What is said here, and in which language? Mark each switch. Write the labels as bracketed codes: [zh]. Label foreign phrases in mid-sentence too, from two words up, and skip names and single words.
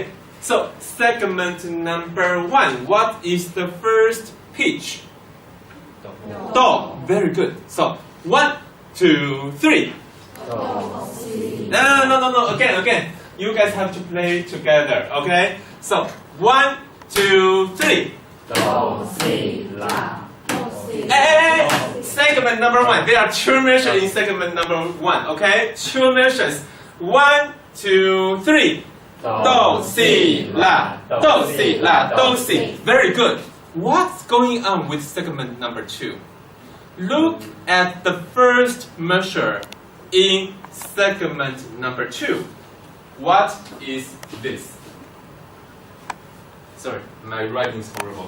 [en] So segment number 1, what is the first pitch? Do. Very good. So 1, 2, 3. No. Again. You guys have to play together. Okay? So 1, 2, 3. Do, si, la. Hey, segment number 1. There are 2 measures in segment number 1. Okay? 2 measures. 1, 2, 3. Do, si, la. Do, si, la. Do, si. Very good. What's going on with segment number 2? Look at the first measure in segment number 2. What is this? Sorry, my writing is horrible.